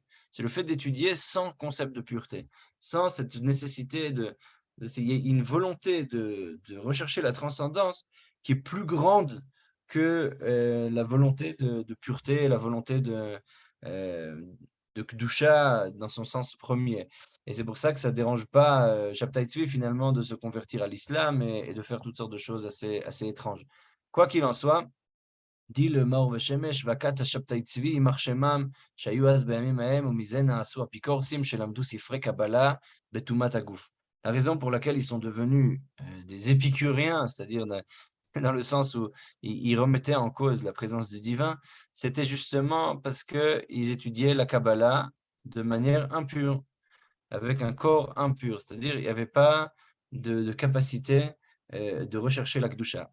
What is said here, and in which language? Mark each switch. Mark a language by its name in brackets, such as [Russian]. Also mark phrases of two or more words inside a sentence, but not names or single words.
[French] C'est le fait d'étudier sans concept de pureté, sans cette nécessité il y a une volonté de rechercher la transcendance qui est plus grande que la volonté de pureté, la volonté euh, de Kedusha dans son sens premier. Et c'est pour ça que ça ne dérange pas Shabtai Tzvi finalement de se convertir à l'islam et de faire toutes sortes de choses assez étranges. Quoi qu'il en soit, dit le Maor [Hebrew] ושמש, והכת השבתאי צבי, יימח שמם, שהיו אז בימים ההם, ומזה נעשו אפיקורסים שלמדו ספרי קבלה בטומאת הגוף. [French] La raison pour laquelle ils sont devenus des épicuriens, c'est-à-dire dans le sens où ils remettaient en cause la présence du divin, c'était justement parce qu'ils étudiaient la Kabbalah de manière impure, avec un corps impur, c'est-à-dire il n'y avait pas de capacité de rechercher la Kedusha.